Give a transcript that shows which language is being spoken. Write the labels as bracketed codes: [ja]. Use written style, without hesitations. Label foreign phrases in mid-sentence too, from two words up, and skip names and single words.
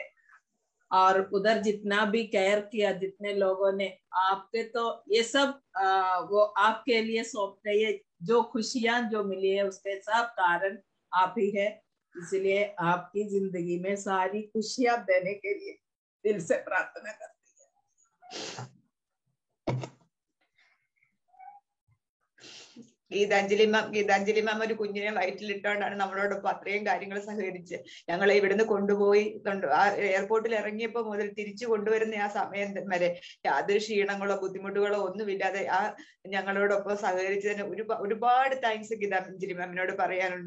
[hi] और उधर जितना भी केयर किया, जितने लोगों ने, आपके तो ये सब वो आपके लिए सौंपते, ये जो खुशियां जो मिली है उसके सब कारण आप ही है। इसलिए आपकी जिंदगी में सारी खुशियां देने के लिए दिल से प्रार्थना करती है। [ml] ഗീതാഞ്ജലി മാം ഒരു കുഞ്ഞിനെ വയറ്റിലിട്ടോണ്ടാണ് നമ്മളോടൊപ്പം അത്രയും കാര്യങ്ങൾ സഹകരിച്ച് ഞങ്ങളെ ഇവിടുന്ന് കൊണ്ടുപോയി. ആ എയർപോർട്ടിൽ ഇറങ്ങിയപ്പോ മുതൽ തിരിച്ചു കൊണ്ടുവരുന്ന ആ സമയം വരെ യാതൊരു ക്ഷീണങ്ങളോ ബുദ്ധിമുട്ടുകളോ ഒന്നുമില്ലാതെ ആ ഞങ്ങളോടൊപ്പം സഹകരിച്ചതിന് ഒരുപാട് താങ്ക്സ് ഗീതാഞ്ജലി മാമിനോട് പറയാനുണ്ട്.